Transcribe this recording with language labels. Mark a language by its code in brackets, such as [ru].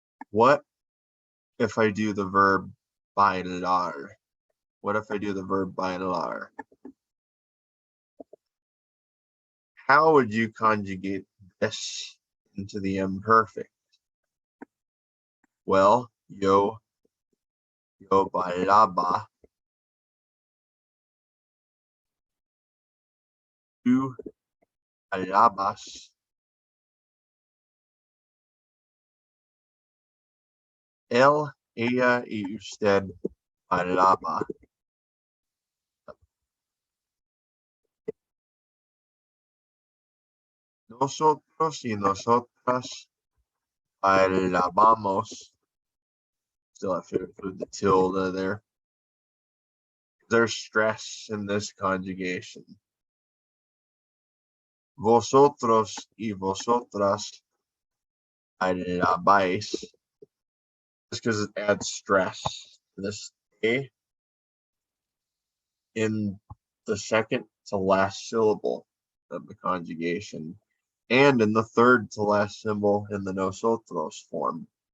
[en] What if I do the verb bailar? What if I do the verb bailar? How would you conjugate this into the imperfect? [es] Well, yo bailaba, tú bailabas, él, ella y usted bailaba. Nosotros y nosotras bailábamos. [en] Still have to include the tilde there. There's stress in this conjugation. [es] Vosotros y vosotras bailabais. [en] Just because it adds stress to this A in the second to last syllable of the conjugation and in the third to last symbol in the nosotros form.